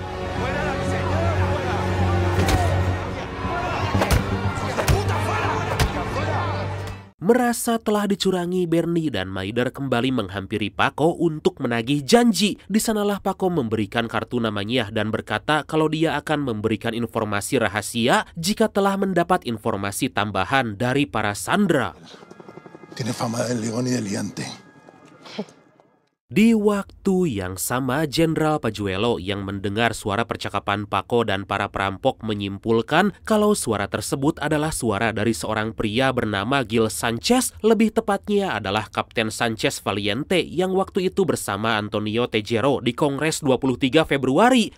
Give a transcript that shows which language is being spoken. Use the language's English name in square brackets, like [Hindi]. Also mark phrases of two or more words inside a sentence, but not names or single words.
[Indonesian] Merasa telah dicurangi, Bernie dan Maider kembali menghampiri Paco untuk menagih janji. Di sanalah Paco memberikan kartu namanya dan berkata kalau dia akan memberikan informasi rahasia jika telah mendapat informasi tambahan dari para sandera. [Spanish] Tiene fama de león y de liante. [Indonesian] Di waktu yang sama, Jenderal Pajuelo yang mendengar suara percakapan Paco dan para perampok menyimpulkan kalau suara tersebut adalah suara dari seorang pria bernama Gil Sanchez, lebih tepatnya adalah Kapten Sanchez Valiente yang waktu itu bersama Antonio Tejero di Kongres 23 Februari.